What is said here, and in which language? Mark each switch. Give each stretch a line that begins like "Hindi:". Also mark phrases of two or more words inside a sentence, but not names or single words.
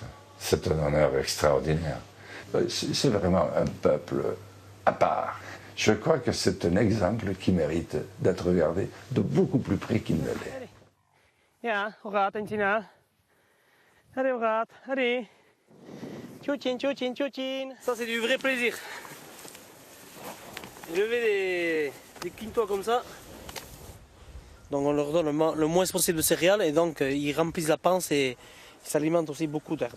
French: C'est un honneur extraordinaire. C'est vraiment un peuple à part. Je crois que c'est un exemple qui mérite d'être regardé de beaucoup plus près qu'il ne l'est.
Dutch: Ja, hoe gaat het, Tina? Allez, hoe gaat? Allez. Tchouchin, tchouchin, tchouchin.
French: Ça, c'est du vrai plaisir. Lever des quintois comme ça. Donc on leur donne le moins possible de céréales et donc ils remplissent la panse et ils s'alimentent aussi beaucoup d'herbes.